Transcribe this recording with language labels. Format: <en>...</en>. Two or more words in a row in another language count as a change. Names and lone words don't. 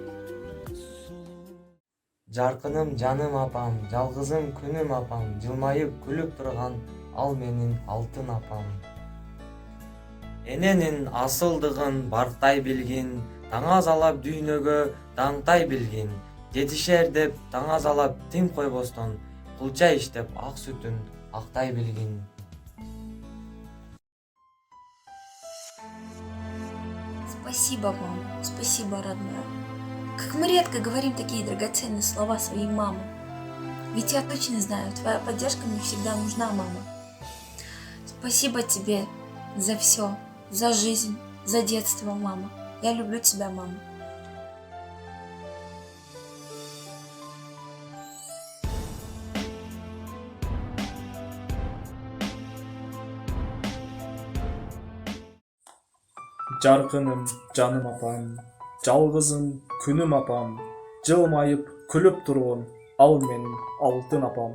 <ky>Жаркыным, жаным апам, жалгызым күнүм апам, жылмайып күлүп турган ал менин алтын апам. Эненин асылдыгын барктай билгин, таңазалап дүйнөгө даңтай билгин. Жетишер деп таңазалап тим койбостон, кулча иштеп ак сүтүн актай билгин.</ky> <ru>Спасибо, мама, спасибо, родная. Как мы редко говорим такие драгоценные слова своей мамы. Ведь я точно знаю, твоя поддержка мне всегда нужна, мама. Спасибо тебе за все, за жизнь, за детство, мама. Я люблю тебя, мама.</ru> <ky>Жаркыным, жаным апам, жалгызым күнүм апам, жылмайып күлүп турган Ал менин алтын апам.</ky>